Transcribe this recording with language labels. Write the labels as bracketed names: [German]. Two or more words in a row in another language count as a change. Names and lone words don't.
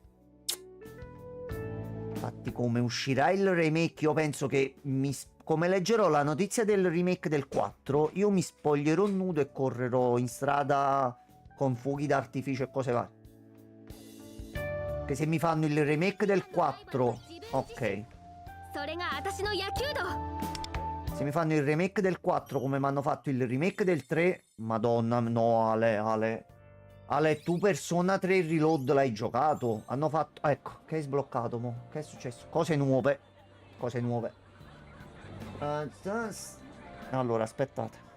[Italian] infatti come uscirà il remake io penso che come leggerò la notizia del remake del 4 io mi spoglierò nudo e correrò in strada con fuochi d'artificio e cose varie. Che se mi fanno il remake del 4, ok. [Japanese] それが私の野球道。 [Italian] Se mi fanno il remake del 4 come mi hanno fatto il remake del 3, madonna, no Ale, tu Persona 3 Reload l'hai giocato? Hanno fatto, ecco, che hai sbloccato mo? Che è successo? Cose nuove. Allora, aspettate.